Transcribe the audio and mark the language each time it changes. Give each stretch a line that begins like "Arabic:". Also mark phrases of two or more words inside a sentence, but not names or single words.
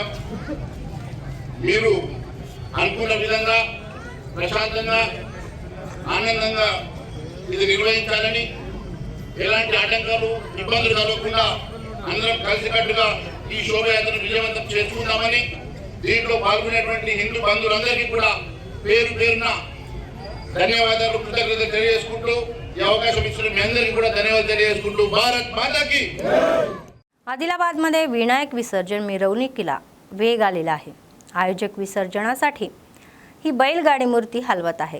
Telugu: మీరు అనుకున్న విధంగా ప్రశాంతంగా ఆనందంగా ఇది నిర్వహించాలని, ఎలాంటి ఆటంకాలు ఇబ్బందులు కలగకుండా అందరం కలిసికట్టుగా ఈ శోభయాత్రను విజయవంతం చేసుకుందామని దీంట్లో పాల్గొనేటువంటి హిందూ బంధువులందరికీ కూడా పేరు పేరున ధన్యవాదాలు కృతజ్ఞతలు తెలియజేసుకుంటూ ఈ అవకాశం ఇచ్చిన మీ అందరికీ కూడా ధన్యవాదాలు తెలియజేసుకుంటూ భారత్ మాతాకి।
Marathi: आदिलाबादमध्ये विनायक विसर्जन मिरवणुकीला वेग आलेला आहे। आयोजक विसर्जनासाठी ही बैलगाडी मूर्ती हलवत आहे।